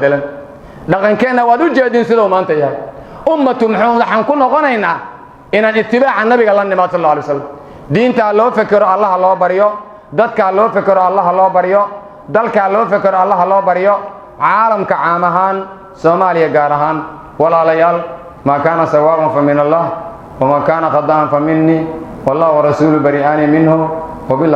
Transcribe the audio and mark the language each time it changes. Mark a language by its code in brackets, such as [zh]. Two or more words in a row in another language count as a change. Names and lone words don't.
[so] bedelan dhaqankeena waad u jeedin sidoo maanta yahay [ar] أمة محمد [so] waxaan ku noqonaynaa inaan ittibaaca nabiga la nimaad [ar] صلى الله عليه وسلم [so] diinta loo fakero allah loo bariyo dadka loo fakero allah loo bariyo dalka loo fakero allah loo bariyo caalamka caam ahaan Soomaaliya gaar ahaan walaalayaal [ar] ما كان صوابا فمن الله وما كان خطأ فمني والله ورسوله بريئان منه و